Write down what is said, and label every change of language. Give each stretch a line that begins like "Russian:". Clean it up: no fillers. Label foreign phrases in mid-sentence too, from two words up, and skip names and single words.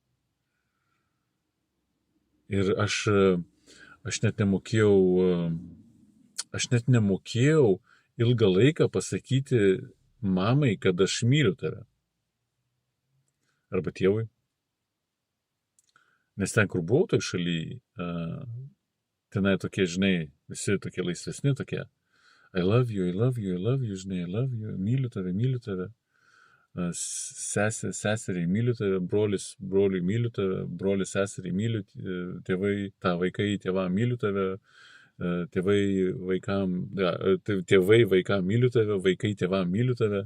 Lithuanian: Ir aš net nemokėjau ilgą laiką pasakyti mamai, kad aš myliu tave. Arba tėvui. Nes ten, kur buvau toj šaly, tenai tokie, žinai, visi tokie laisvesni, tokie.
English: I love you, žinai, I love you,
Lithuanian: myliu tave. Seseriai myliu tave, broliui myliu tave, broliui seseriai myliu, vaikai tėvam myliu tave, tėvai vaikam myliu tave, vaikai tėvam myliu tave.